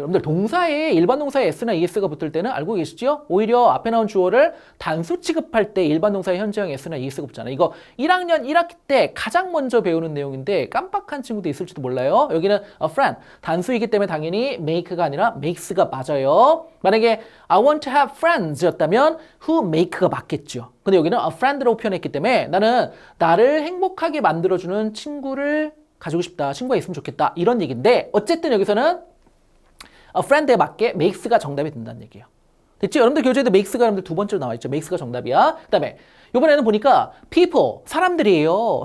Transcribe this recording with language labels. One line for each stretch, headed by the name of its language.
Korean: 여러분들 동사에 일반 동사에 S나 ES가 붙을 때는 알고 계시죠? 오히려 앞에 나온 주어를 단수 취급할 때 일반 동사의 현재형 S나 ES가 붙잖아요. 이거 1학년 1학기 때 가장 먼저 배우는 내용인데 깜빡한 친구도 있을지도 몰라요. 여기는 a friend 단수이기 때문에 당연히 make가 아니라 makes가 맞아요. 만약에
English: I want to have friends
Korean: 였다면 who make가 맞겠죠. 근데 여기는 a friend라고 표현했기 때문에 나는 나를 행복하게 만들어주는 친구를 가지고 싶다. 친구가 있으면 좋겠다. 이런 얘기인데 어쨌든 여기서는 a friend에 맞게 makes가 정답이 된다는 얘기예요. 됐죠? 여러분들 교재에도 makes가 여러분들 두 번째로 나와 있죠. makes가 정답이야. 그 다음에 이번에는 보니까 people, 사람들이에요.